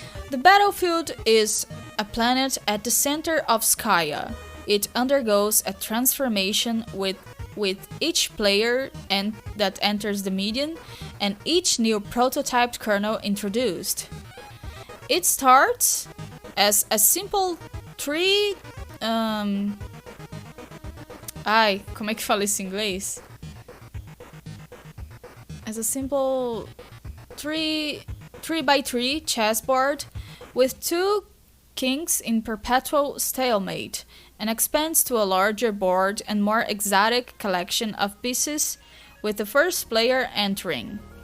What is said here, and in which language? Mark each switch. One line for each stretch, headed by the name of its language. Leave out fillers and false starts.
English: The battlefield is a planet at the center of Skya. It undergoes a transformation with each player that enters the median and each new prototyped kernel introduced. It starts as a simple tree.
Portuguese: Como é que fala isso em inglês?
English: As a simple 3x3 chessboard with 2 kings in perpetual stalemate, and expands to a larger board and more exotic collection of pieces with the first player entering.